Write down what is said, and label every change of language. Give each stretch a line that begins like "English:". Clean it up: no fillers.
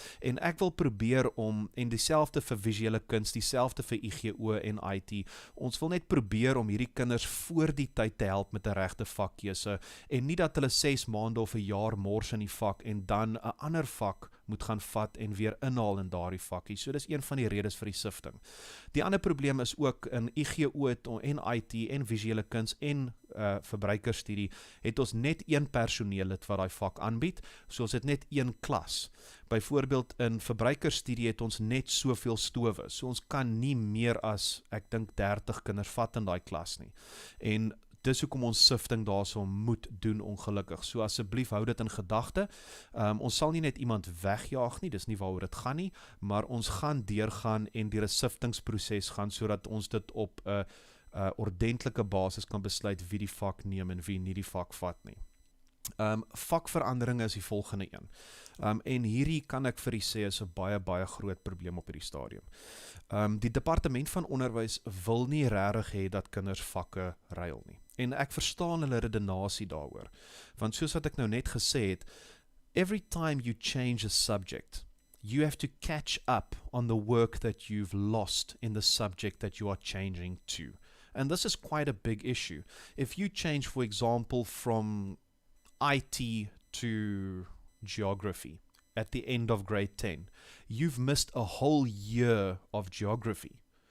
Afrikaans: En ek wil probeer om, en dieselfde vir visuele kuns, dieselfde vir IGO en IT, ons wil net probeer om hierdie kinders voor die tyd te help met 'n regte vakkeuse, en nie dat hulle 6 maande of 'n jaar mors in die vak, en dan 'n ander vak moet gaan vat en weer inhaal in daardie vakkie. So dis een van die redes vir die sifting. Die ander probleem is ook in IGO en IT en visuele kuns en verbruikerstudie het ons net een personeellid wat daai vak aanbied, so ons het net een klas. Byvoorbeeld in verbruikerstudie het ons net soveel stowe, so ons kan nie meer as, ek dink 30 kinders vat in daai klas nie. En dis hoekom ons sifting daarso moet doen, ongelukkig. So asseblief hou dit in gedagte. Ons sal nie net iemand wegjaag nie, dis nie waaroor dit gaan nie, maar ons gaan deurgaan en deur 'n siftingsproses gaan, sodat ons dit op 'n ordentlike basis kan besluit wie die vak neem en wie nie die vak vat nie. Vakveranderinge is die volgende een. En hierdie kan ek vir u sê is 'n baie groot probleem op hierdie stadium. Die departement van onderwys wil nie regtig hê dat kinders vakke ruil nie. En ek verstaan hulle redenasie daaroor. Want soos wat ek nou net gesê het,
English: every time you change a subject, you have to catch up on the work that you've lost in the subject that you are changing to. And this is quite a big issue. If you change, for example, from IT to geography at the end of grade 10, you've missed a whole year of geography.